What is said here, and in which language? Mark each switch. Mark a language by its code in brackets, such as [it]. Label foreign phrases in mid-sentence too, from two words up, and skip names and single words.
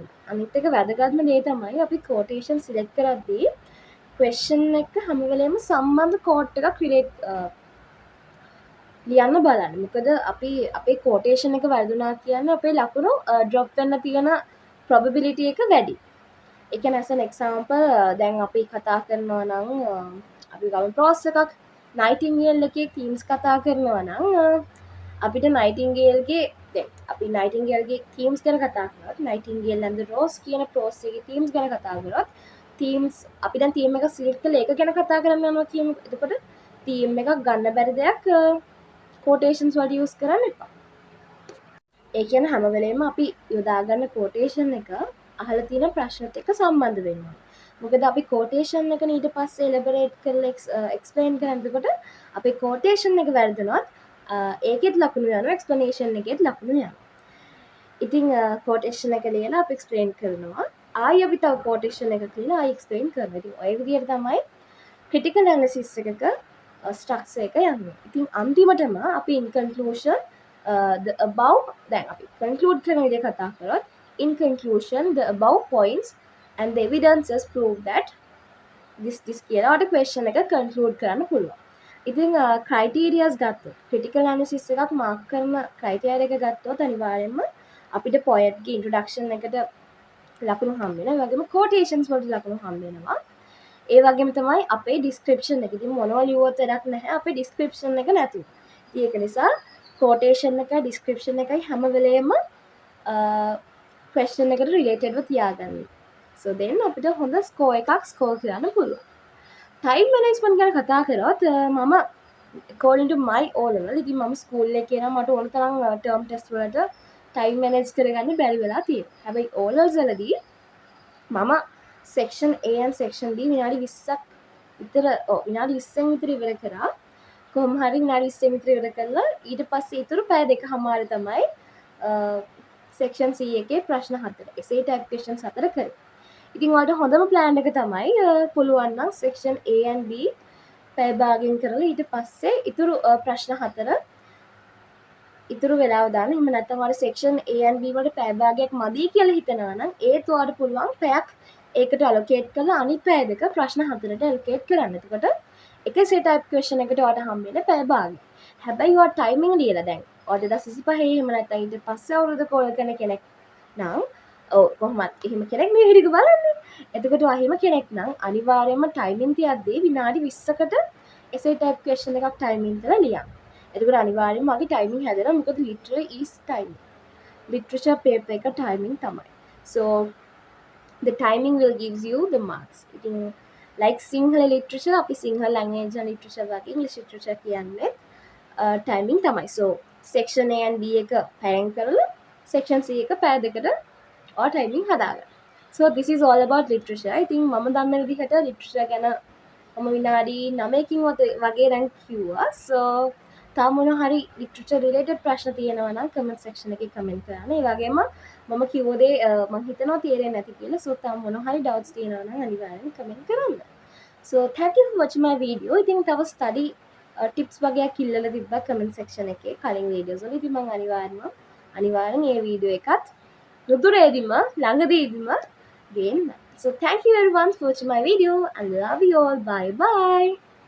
[si] අනිත් එක වැදගත්ම දේ තමයි අපි [en] quotation select [si] කරද්දී ක්වෙස්චන් එක හැම වෙලේම සම්බන්ධ කෝට් එකක් ලියන්න බලන්න. මොකද අපි අපේ කෝටේෂන් එක වැරදුනා කියන්නේ අපේ ලකුණු ඩ්‍රොප් වෙන්න තියෙන probability එක වැඩි. ඒ කියන්නේ [en] as an example [si] දැන් අපි කතා කරනවා නම් අපි ගමු ප්‍රෝස් එකක් නයිටින්ගේල් එකේ තීම්ස් කතා කරනවා නම් අපිට නයිටින්ගේල්ගේ දැන් අපි නයිටින්ගේල්ගේ තීම්ස් ගැන කතා කරනවා. නයිටින්ගේල් and the rose කියන ප්‍රෝස් එකේ තීම්ස් ගැන කතා කරොත් තීම්ස් අපි දැන් තීම් එක සිලෙක්ට් කරලා ඒක ගැන කතා කරන්න යනවා කියමු. එතකොට තීම් එකක් ගන්න බැරි දෙයක් quotations වලට use කරන්න එපා. ඒ කියන්නේ හැම වෙලේම අපි යොදාගන්න quotation එක අහලා තියෙන ප්‍රශ්නත් එක්ක සම්බන්ධ වෙනවා. මොකද අපි quotation එක ඊට පස්සේ elaborate කරලා explain කරනකොට අපේ quotation එක වැරදුනොත් ඒකෙත් ලකුණු යනවා explanation එකෙත් ලකුණු යනවා. ඉතින් quotation එක ලියලා අපි explain කරනවා. ආයි අපි තව quotation එකක් ලියලා ආයි explain කරනවා. ඉතින් ඔය විදිහට තමයි [en] critical analysis [si] එකක ස්ට්‍රක්චර් එක යන්නේ. ඉතින් අන්තිමටම අපි [en] in conclusion the above [si] දැන් අපි conclude කරන විදිහ කතා කරොත් [en] in conclusion the above points and the evidences prove that this [si] කියලා ඔයාලට question එක conclude කරන්න පුළුවන්. ඉතින් criterias ගත්තොත් [en] critical analysis [si] එකක් mark කරන criteria එක ගත්තොත් අනිවාර්යයෙන්ම අපිට poet ගේ introduction එකට ලකුණු හම්බ වෙනවා. ඒ වගේම quotations වලට ලකුණු හම්බ වෙනවා. ඒ වගේම තමයි අපේ ඩිස්ක්‍රිප්ෂන් එක. ඉතින් මොනවා ලියුවොත් වැඩක් නැහැ අපේ ඩිස්ක්‍රිප්ෂන් එක නැතුව. ඉතින් ඒක නිසා quotation එකයි ඩිස්ක්‍රිප්ෂන් එකයි හැම වෙලේම question එකට රිලේටඩ්ව තියාගන්න. [en] so then [si] අපිට හොඳ score එකක් score කරන්න පුළුවන්. [en] time management [si] ගැන කතා කරොත් මම [en] according to my O level [si] ඉතින් මම ස්කූල් එකේ නම් මට ඕන තරම් [en] term test [si] වලට time manage කරගන්න බැරි වෙලා තියෙනවා. හැබැයි [en] O levels [si] වලදී මම [en] section A and section B [si] විනාඩි 20ක් විතර විනාඩි 20න් විතර ඉවර කරා. කොහොම හරි විනාඩි 20න් විතර ඉවර කළා. ඊට පස්සේ ඊටු පැය දෙකමාර තමයි [en] section C [si] එකේ ප්‍රශ්න 4. [en] essay type questions [si] 4 කරේ. ඉතින් ඔයාලට හොඳම plan එක තමයි පුළුවන් නම් [en] section A and B [si] පැය භාගයෙන් කරලා ඊට පස්සේ ඊටු ප්‍රශ්න 4 ඉතුරු වෙලාව දාන්න. එහෙම නැත්නම් ඔයාලා [en] section A and B [si] වලට පැය භාගයක් මදි කියලා හිතනවා නම් ඒත් ඔයාලට පුළුවන් පැයක් ඒකට allocate කරලා අනිත් පැය දෙක ප්‍රශ්න 4ට allocate කරන්න. එතකොට එක [en] set type question [si] එකට ඔයාලට හම්බ වෙන්නේ පැය භාගය. හැබැයි ඔයා timing ලියලා දැන් ඔයාලට 2025 එහෙම නැත්නම් ඊට පස්සේ අවුරුදු කෝල් කරන කෙනෙක් නම් කොහොමත් එහෙම කෙනෙක් මේ හිරික බලන්නේ. එතකොට ඔයා එහෙම කෙනෙක් නම් අනිවාර්යයෙන්ම timing තියද්දී විනාඩි 20කට [en] essay type question [si] එකක් timing දාලා ලියන්න. එතකොට අනිවාර්යයෙන්ම මගේ timing හැදෙනවා. මොකද [en] literary is timing. literature paper [si] එක timing තමයි. [en] so the timing will gives you the marks. [si] ඉතින් [en] like Sinhala literature [si] අපි [en] Sinhala language and literature [si] වගේ [en] English literature [si] කියන්නේ timing තමයි. so [en] section A and B [si] එක පැයෙන් කරලා [en] section C [si] එක පැය දෙකට ඔය timing හදාගන්න. [en] so this is all about literature. [si] ඉතින් මම දන්න විදිහට literature ගැන මම විනාඩි 9කින් වගේ දැන් කිව්වා. so තාම මොන හරි [en] literature related [si] ප්‍රශ්න තියෙනවා නම් [en] comment section [si] එකේ comment කරන්න. ඒ වගේම මම කිව්ව දේ මම හිතනවා තේරෙන්නේ නැති කියලා. so තාම මොන හරි doubts තියෙනවා නම් අනිවාර්යෙන් comment කරන්න. [en] so thank you for watching my video. [si] ඉතින් තව [en] study tips [si] වගේක් ඉල්ලලා තිබ්බා [en] comment section [si] එකේ කලින් videos වල. ඉතින් මම අනිවාර්යෙන් මේ video එකත් රුදුරේදීම ළඟදීදීම ගේන්න. [en] so thank you everyone for watching my video and love you all. Bye bye.